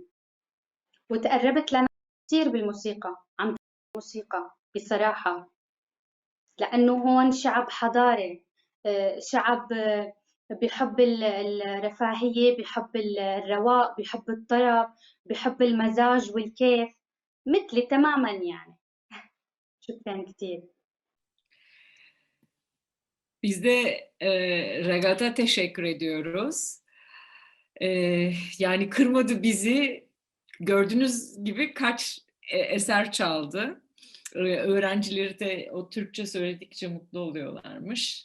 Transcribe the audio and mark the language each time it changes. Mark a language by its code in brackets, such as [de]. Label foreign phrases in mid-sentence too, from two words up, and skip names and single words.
[ar] وتقربت لنا كتير بالموسيقى، عم موسيقى بصراحة، لأنه هون شعب حضاري، شعب بحب الرفاهية، بحب الرواق، بحب الطرب، بحب المزاج والكيف، مثلي تماما يعني. شكرا كتير. [tr] Biz de Regat'a teşekkür ediyoruz. Yani kırmadı bizi. Gördüğünüz gibi kaç eser çaldı. Öğrencileri de o Türkçe söyledikçe mutlu oluyorlarmış.